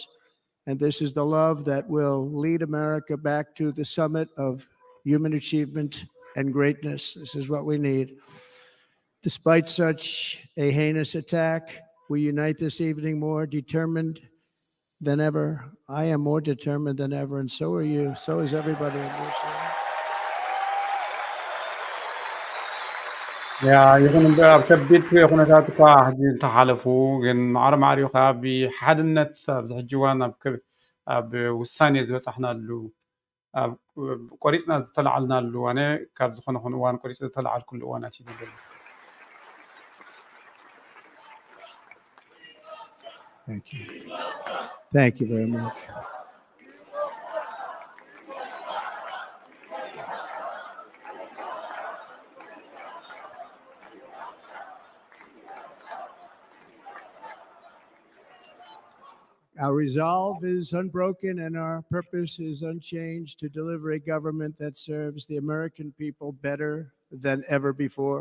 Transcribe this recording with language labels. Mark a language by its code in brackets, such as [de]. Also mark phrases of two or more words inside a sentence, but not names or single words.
[en] And this is the love that will lead America back to the summit of human achievement and greatness. This is what we need. Despite such a heinous attack, we unite this evening more determined than ever. I am more determined than ever, and so are you. So is everybody in this room. [ti] ያ ይኹን እምበር ኣብ ከቢድ ኩነታት እኳ ሕጂ እንተሓለፉ ግን ማዕረ ማዕሪኻ ብሓድነት ኣብዚ ሕጂ እዋን ኣብ ውሳኔ ዝበፃሕናሉ ኣብ ቆሪፅና ዝተላዓልናሉ ኣነ ካብ ዝኾነ ኹን እዋን ቆሪፅ ዝተላዓልኩሉ እዋናት እዩ ነበር [en] Thank you. Thank you very much. Our resolve is unbroken and our purpose is unchanged to deliver a government that serves the American people better than ever before.